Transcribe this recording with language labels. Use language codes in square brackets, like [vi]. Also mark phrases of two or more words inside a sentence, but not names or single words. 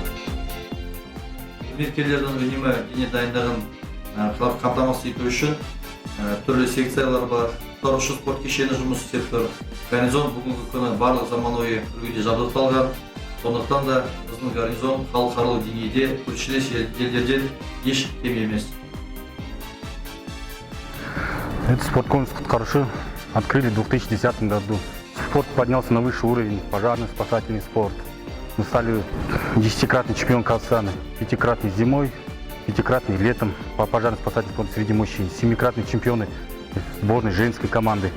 [kk] Қызметкерлердің үнемі дене дайындығын қамтамасыз ету үшін түрлі секциялар бар, құтқарушы спорт кешені жұмыс істеп тұр. Гарнизон бүгінгі күні барлық заманауи үлгіде жабдықталған. Сондықтан да біздің гарнизон халықаралық деңгейде көршілес елдерден еш кем емес. [ru] Этот спорткомплекс «Құтқарушы» открыли в 2010 году. Спорт поднялся на высший уровень, пожарный, спасательный спорт. Мы стали 10-кратный чемпион Казахстана, 5-кратный зимой, 5-кратный летом по пожарно-спасательному спорту среди мужчин, 7-кратные чемпионы сборной женской команды.